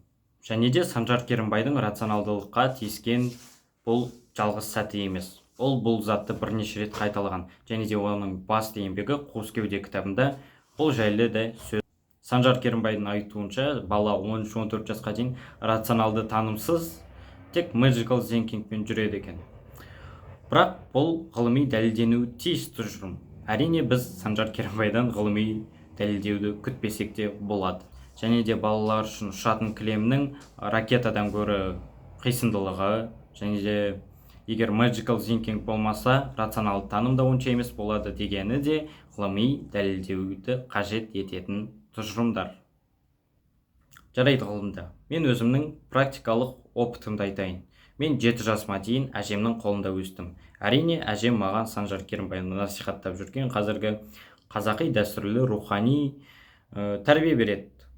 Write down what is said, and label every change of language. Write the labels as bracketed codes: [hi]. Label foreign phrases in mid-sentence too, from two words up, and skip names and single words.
[kk] Және де Санжар Керімбайдың рационалдылыққа тиіскен бұл жалғыз сәті емес. Ол бұл затты бірнеше рет қайталаған. Және де оның басты еңбегі Қуыс кеуде кітабында бұл жайлы да сөз. Санжар Керімбайдың айтуынша, бала 13-14 жасқа дейін рационалды танымсыз тек [en] magical thinkingпен [kk] жүреді екен. Бірақ бұл ғылыми дәлелденуі тиіс тұжырым. Әрине біз Санжар Керімбайдан ғылыми дәлелдеуді күтпесек те болады. Және де балалар үшін ұшатын кілемнің ракетадан гөрі қисындылығы, және де егер [en] magical thinking [kk] болмаса, рационалды таным да онша емес болады дегені де ғылыми дәлелдеуді қажет ететін тұжырымдар. Жарайды ғылымда. Мен өзімнің практикалық опытымды айтайын. Мен 7 жасыма дейін әжемнің қолында өстім. Әрине, әжем маған Санжар Керімбайды насихаттап жүрген қазіргі қазақи дәстүрлі рухани тәрбие береді.